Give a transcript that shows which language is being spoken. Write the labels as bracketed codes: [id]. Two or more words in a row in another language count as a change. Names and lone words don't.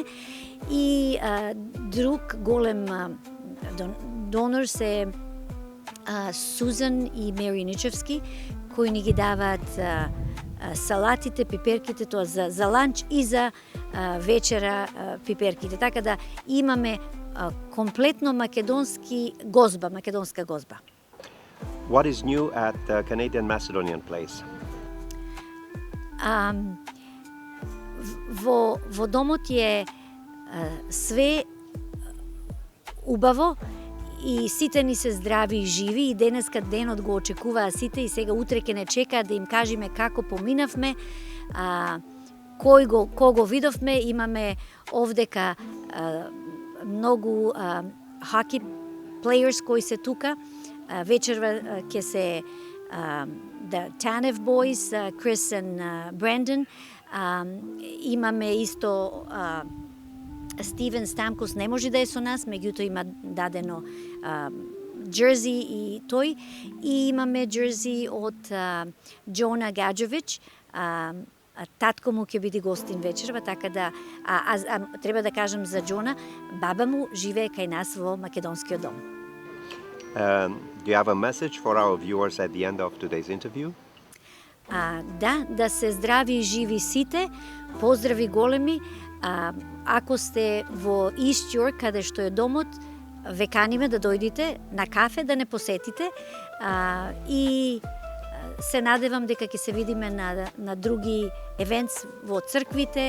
[mk] И друг голем донор се Сузан и Мери Ничевски, кои ни ги даваат салатите, пиперките, тоа за ланч и за вечера пиперките. Така да имаме комплетно македонска гозба. [en] What is new at the Canadian Macedonian Place? [mk] Во домот е све убаво и сите ни се здрави и живи и денеска денот го очекуваа сите и сега утре ќе не чекаат да им кажеме како поминавме, кого видовме. Имаме овдека многу [en] hockey players [mk] кои се тука. Вечерва ќе се [en] the Tanev boys, Chris and Brandon. [mk] Имаме исто Стивен Стамкос не може да е со нас, меѓутоа има дадено джерзи и тој. И имаме джерзи од Jonah Gadjovich. Татко му ќе биде гостин вечерва, така да треба да кажам за Джона, баба му живее кај нас во македонскиот дом. [en] Do you have a message for our viewers at the end of today's interview? [mk] Да се здрави и живи сите, поздрави големи. Ако сте во East York, каде што е домот, ве каниме да дојдете на кафе, да не посетите. И се надевам дека ќе се видиме на други евентс во црквите.